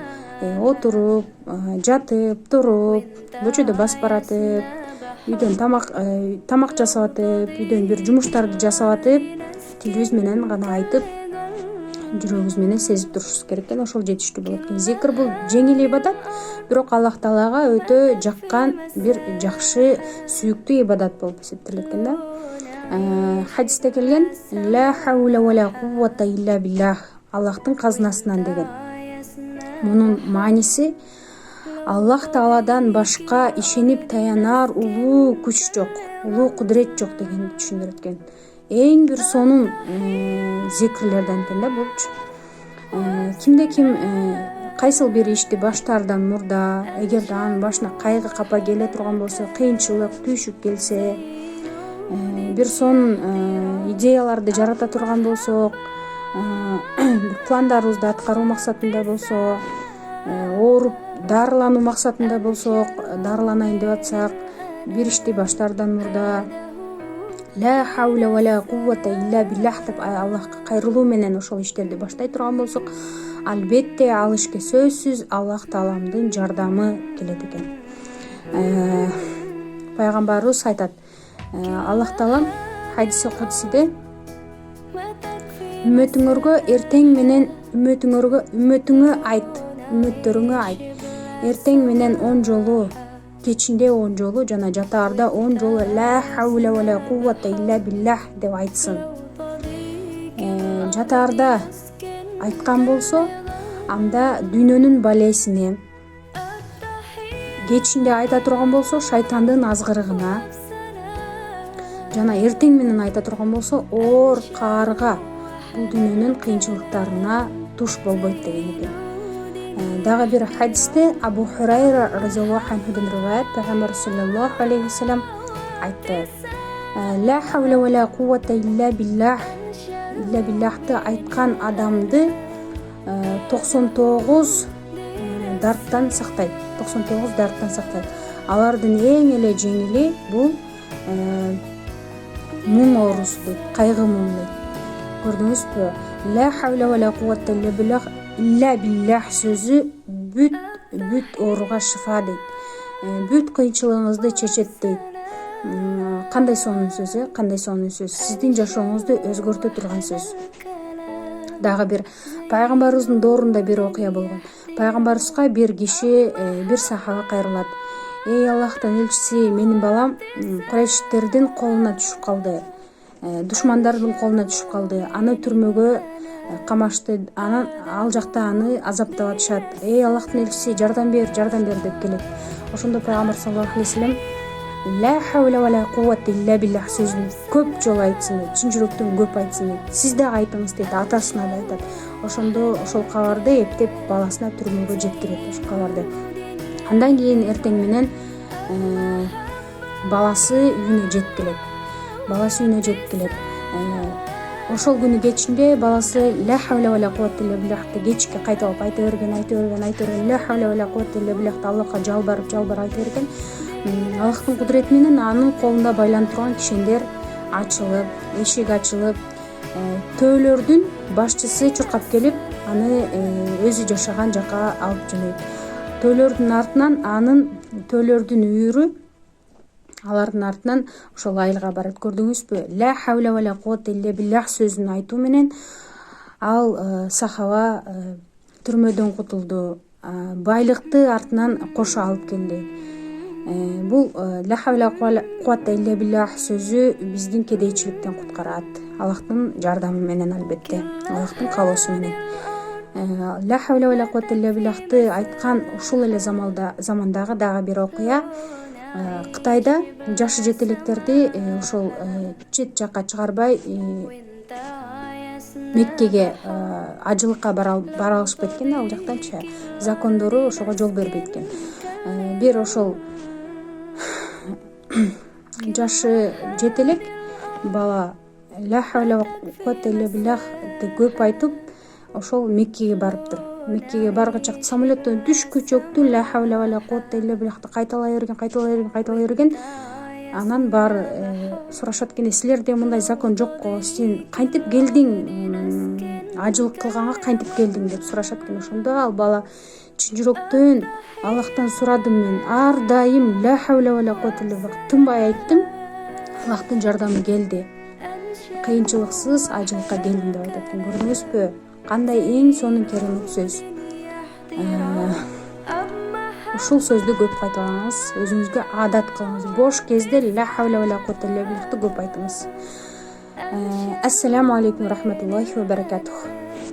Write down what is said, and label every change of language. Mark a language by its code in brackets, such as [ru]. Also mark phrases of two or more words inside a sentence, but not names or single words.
[ky] Отуруп, жатып, туруп, көчөдө басып баратып, үйдөн тамак жасап атып, үйдөн бир жумуштарды жасап атып, тилибиз менен гана айтып, жүрөгүбүз менен сезип турушубуз керек экен. Ошол жетиштүү болот экен. Зикр бул жеңил ибадат, бирок Аллах Таалага өтө жаккан бир жакшы, сүйүктүү ибадат болуп эсептелет экен да. Хадисте келген: [ar] "لا حول ولا قوة إلا بالله", [ky] Аллахтын казынасынан деген. Мунун мааниси Аллах Тааладан башка ишенип таянар улуу күч жок, улуу кудурет жок дегенди түшүндүрөт экен. Эң бир сонун зикрлерден экен да булчу. Кимде ким кайсыл бир ишти баштаардан мурда, эгерде анын башына кайгы капа келе турган болсо, кыйынчылык, түйшүк келсе, бир сонун идеяларды жарата турган болсок, пландарыбызды аткаруу максатында болсо, ооруп дарылануу максатында болсок, дарыланайын деп атсак, бир ишти баштаардан мурда [ar] لا حول ولا قوة إلا بالله [ky] деп Аллахка кайрылуу менен ошол иштерди баштай турган болсок, албетте ал ишке сөзсүз Аллах Тааламдын жардамы келет экен. Пайгамбарыбыз айтат: Аллах Таалам хадиси кудсиде үммөтүңөргө эртең менен үммөтүңөргө айт. Эртең менен 10 жолу, кечинде 10 жолу жана жатаарда 10 жолу [ar] لا حول ولا قوة إلا بالله [ky] деп айтсын. Жатаарда айткан болсо, анда дүйнөнүн балесине, кечинде айта турган болсо, шайтандын азгырыгына, жана эртең менен айта турган болсо, оор каарга, бул дүйнөнүн кыйынчылыктарына туш болбойт деген экен. Дагы бир хадисте Абу Хурайра [ar] رضي الله عنه [ky] риваят, Пайгамбар [ar] صلى الله عليه وسلم [ky] айтты: [ar] "لا حول ولا قوة إلا بالله [ky] айткан адамды 99 дарттан сактайт. Алардын эң эле жеңили бул муң оорусу дейт, кайгы муң дейт. Көрдүңүзбү? [ar] لا حول ولا قوة إلا بالله [ky] сөзү бүт ооруга шифа дейт. Бүт кыйынчылыгыңызды чечет дейт. Кандай сонун сөз, сиздин жашооңузду өзгөртө турган сөз. Дагы бир пайгамбарыбыздын доорунда бир окуя болгон. Пайгамбарыбызга бир киши, бир сахаба кайрылат: "Эй Аллахтын элчиси, менин балам Курайштердин колуна түшүп калды, душмандардын колуна түшүп калды. Аны түрмөгө камашты, ал жакта аны азаптап атышат. Эй Аллахтын элчиси, жардам бер деп келет." Ошондо Пайгамбар [ar] صلى الله عليه وسلم لا حول ولا قوة إلا بالله [ky] сөзүн көп жолу айтсын дейт, чын жүрөктөн көп айтсын дейт. Сиз да айтыңыз дейт, атасына да айтат. Ошондо ошол кабарды эптеп баласына түрмөгө жеткирет ошол кабарды. Андан кийин эртең менен баласы үйүнө жетип келет. Ошол күнү кечинде баласы [ar] لا حول ولا قوة إلا بالله [ky] кечке кайталап айта берген, [ar] لا حول ولا قوة إلا بالله [ky] Аллахка жалбарып айта берген. Аллахтын кудурети менен анын колунда байланып турган кишендер ачылып, эшик ачылып, төөлөрдүн башчысы чуркап келип, аны өзү жашаган жакка алып жөнөйт. Төөлөрдүн артынан төөлөрдүн үйүрү алардын артынан ошол айылга барат. Көрдүңүзбү? [ar] لا حول ولا قوة إلا بالله [ky] сөзүн айтуу менен ал сахаба түрмөдөн кутулду, байлыкты артынан кошо алып келди. Бул [ar] لا حول وقوة إلا بالله [ky] сөзү биздин кедейчиликтен куткарат. Аллахтын жардамы менен, албетте, Аллахтын каалоосу менен. [ar] لا حول ولا قوة إلا بالله [ky] айткан ушул эле замандагы дагы бир окуя. Кытайда жашы жетелектерди ошол чет жакка чыгарбай Меккеге ажылыкка бара алышпайт экен, ал жактанчы закондору ошого жол бербейт экен. Бир ошол жашы жетелек бала [ar] لا حول وقوة إلا بالله [ky] көп айтып ошол Меккеге барыптыр. Меккеге барган чакта самолеттон түшкүчөктү [ar] لا حول وقوة إلا بالله [ky] кайталай берген. Анан баары сурашат экен, силерде мындай закон жокко, сен кантип келдиң, ажылык кылганга кантип келдиң деп сурашат экен. Ошондо ал бала чын жүрөктөн Аллахтан сурадым, мен ар дайым [ar] لا حول وقوة إلا بالله [ky] тынбай айттым, Аллахтын жардамы келди, кыйынчылыксыз ажылыкка келдим деп айтат экен. Көрдүңүзбү, кандай эң сонун керемет сөз. Ушул сөздү көп кайталаңыз, өзүңүзгө адат кылыңыз. Бош кезде [ar] لا حول وقوة إلا بالله [ky] көп айтыңыз. [ar] السلام عليكم رحمة الله وبركاته.